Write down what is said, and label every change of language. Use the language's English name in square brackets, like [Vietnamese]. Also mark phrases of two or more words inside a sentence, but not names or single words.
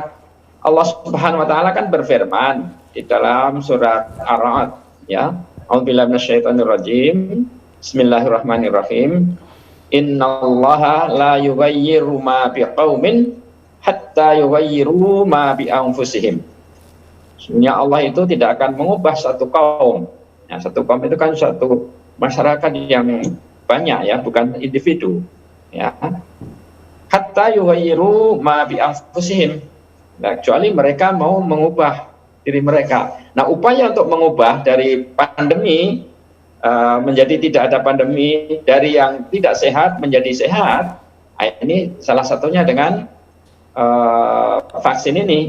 [Indonesian] Allah [Arabic] سبحانه وتعالى [Indonesian] kan berfirman di dalam surat Ar-Ra'd, ya, [Arabic] أعوذ بالله من الشيطان الرجيم، بسم الله الرحمن الرحيم. إن الله لا يغير ما بقوم حتى يغيروا ما بأنفسهم. [Indonesian] Sebenarnya Allah itu tidak akan mengubah satu kaum. Ya, satu kaum itu kan satu masyarakat yang banyak ya, bukan individu. Ya. [Arabic] حتى يغيروا ما بأنفسهم. [Indonesian] Nah, kecuali mereka mau mengubah diri mereka. Nah, upaya untuk mengubah dari pandemi menjadi tidak ada pandemi, dari yang tidak sehat menjadi sehat, ini salah satunya dengan vaksin ini.